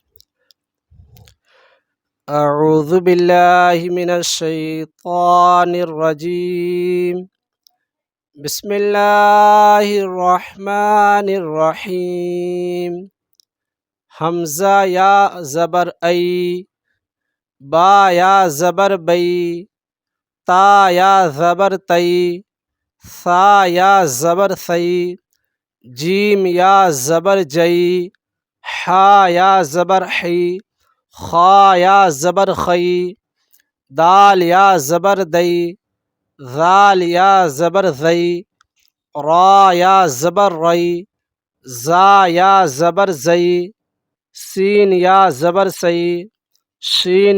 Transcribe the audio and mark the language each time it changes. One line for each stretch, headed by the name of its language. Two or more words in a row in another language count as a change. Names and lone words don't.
Arabic: اعوذ باللہ من الشیطان الرجیم، بسم اللہ الرحمن الرحیم۔
Urdu: حمزہ یا زبر ای، با یا زبر بئی، تا یا زبر تی، ثا یا زبر ثی، جیم یا زبر جئی، حا یا زبر حی، خا یا زبر خی، دال یا زبر دئی، ذال یا زبر ذی، را یا زبر ری، زا یا زبر زی، سین یا زبر سی، شین